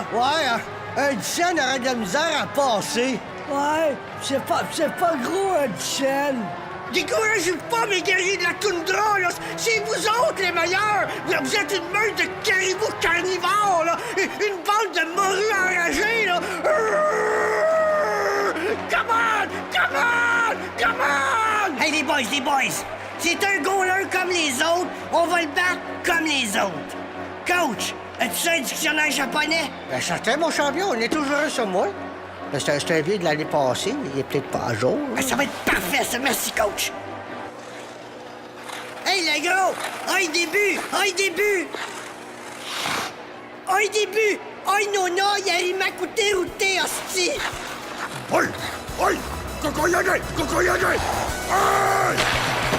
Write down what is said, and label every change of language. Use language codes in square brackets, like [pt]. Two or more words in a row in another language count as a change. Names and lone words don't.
[fr] Ouais, un Duchesne aurait de la misère à passer. Ouais, c'est pas gros, un Duchesne. Découragez pas, mes guerriers de la toundra, là! C'est vous autres les meilleurs! Vous êtes une meute de caribous carnivores, là! Une bande de morues enragées, là! [en] Come on! Come on! Come on! [fr] Hey, les boys! C'est un goaler comme les autres. On va le battre comme les autres. Coach, as-tu un dictionnaire japonais? Ben, certain, mon champion, on est toujours sur moi. Ben, c'est un vieux de l'année passée, il est peut-être pas à jour. Ben, ça va être parfait, ça. Merci, coach. Hey, le gros! Aïe, début! Aïe, nona, y'a Imakute Rute, hostie! Oi! Oi! Kokoyage! Aïe!